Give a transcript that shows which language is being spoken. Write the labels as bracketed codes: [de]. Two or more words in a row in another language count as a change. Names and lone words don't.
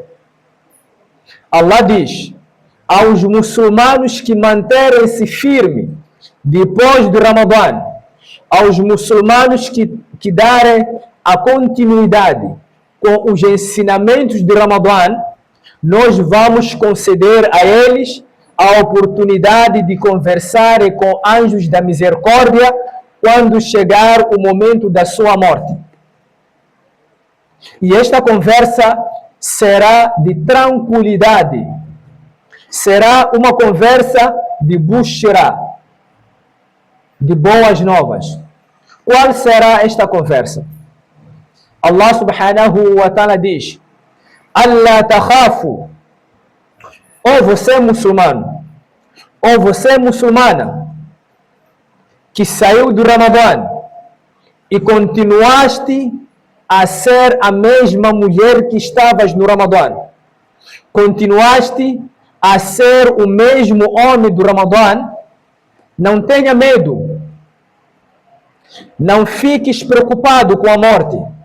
[pt] Allah diz aos muçulmanos que manterem-se firmes depois do Ramadã, aos muçulmanos que darem a continuidade com os ensinamentos de Ramadã, nós vamos conceder a eles a oportunidade de conversar com anjos da misericórdia quando chegar o momento da sua morte. E esta conversa será de tranquilidade, será uma conversa de bushra, de boas novas. Qual será esta conversa? Allah [ar] سبحانه وتعالى [pt] diz: Allah takhafu, ou você muçulmano, ou você muçulmana, que saiu do Ramadã e continuaste a ser a mesma mulher que estavas no Ramadã, continuaste a ser o mesmo homem do Ramadã, não tenha medo, não fiques preocupado com a morte.